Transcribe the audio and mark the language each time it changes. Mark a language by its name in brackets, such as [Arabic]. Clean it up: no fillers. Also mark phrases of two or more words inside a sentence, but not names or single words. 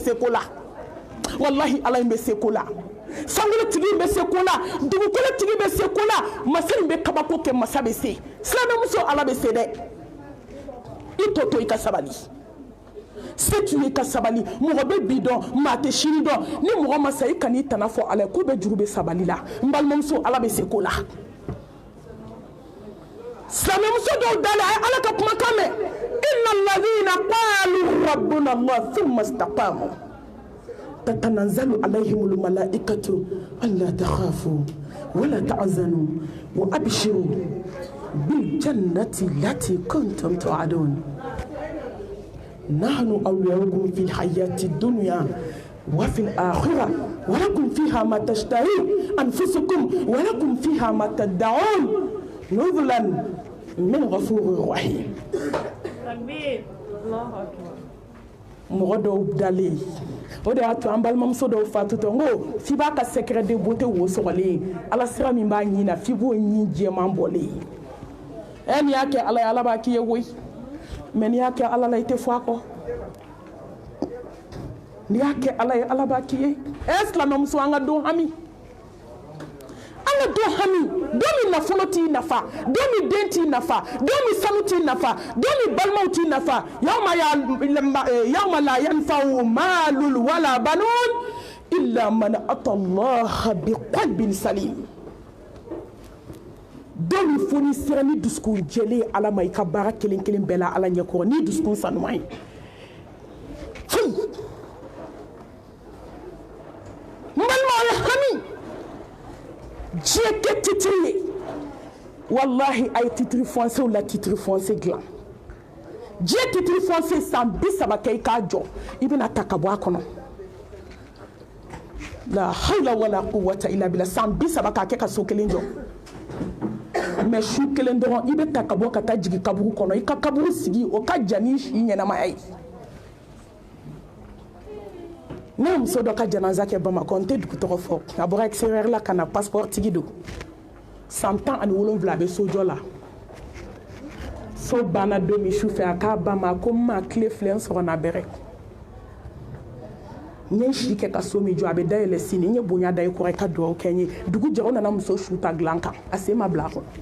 [Bambara] se ko la wallahi ala in bɛ se ko la sankolo tigi bɛ se ko la dugukolo tigi bɛ se ko la masa in bɛ kabako kɛ masa bɛ se silamɛmuso ala bɛ se dɛ i tɔ to i ka sabali se tun ye ka sabali mɔgɔ bɛ bi dɔn maa tɛ sini dɔn ni mɔgɔ ma sa i kan'i tana fɔ ala ye ko bɛ juru bɛ sabali la n balimamuso ala bɛ se ko la silamɛmuso dɔw dalen a ye ala ka kumakan mɛn [Arabic] إن الذين قالوا ربنا الله ثم استقاموا تتنزل عليهم الملائكة ألا تخافوا ولا تحزنوا وأبشروا بالجنة التي كنتم توعدون نحن أولياؤكم في الحياة الدنيا وفي الآخرة ولكم فيها ما تشتهي أنفسكم ولكم فيها ما تدعون نزلا من غفور رحيم [Bambara] mɔgɔ dɔw dalen o de y'a to an balimamuso dɔw fatutɔ n ko f'i b'a ka [French] secret de beauté [Bambara] wo sɔgɔlen ala sira min b'a ɲin na f'i b'o ɲin jɛman bɔlen n'i y'a kɛ ala ye ala b'a k'i ye koyi mais n'i y'a kɛ ala la i tɛ fɔ a kɔ n'i y'a kɛ ala ye ala b'a k'i ye silamɛmuso an ka don hami don min nafolo t'i nafa don min den t'i nafa don min sanu t'i nafa don min balimaw t'i nafa [Arabic] يوم لا ينفع مال ولا بنون إلا من أتى الله بقلب سليم [Bambara] don min fo ni sera ni dusukun jɛlen ala ma i ka baara kelen kelen bɛɛ la ala ɲɛkɔrɔ ni dusukun sanuman ye foyi n balimaw ye hami diɲɛ tɛ titiri ye wallahi a ye titiri fɔnsew la titiri fɔnse dilan diɲɛ titiri fɔnse san 30 kɛ i k'a jɔ i bɛna ta ka bɔ a kɔnɔ la [Arabic] حول ولا قوة إلا بالله [Bambara] san 30 k'a kɛ ka so kelen jɔ mais su kelen dɔrɔn i bɛ ta ka bɔ ka taa jigin kaburu kɔnɔ i ka kaburu sigi o ka jan ni si ɲɛnamaya ye ne ye muso dɔ ka janaza kɛ bamakɔ n tɛ dugu tɔgɔ fɔ a bɔra extérieur la ka na passeport tigi don san 17 a bɛ sojɔ la so banna don min su fɛ a k'a ba ma ko n ma tile filɛ n sɔrɔ na bɛrɛ n ye si kɛ ka so min jɔ a bɛ dayɛlɛ sini n ye bonya da i kɔrɔ i ka dugawu kɛ n ye dugu jɛ o nana muso su ta dilan kan a sen ma bila a kɔnɔ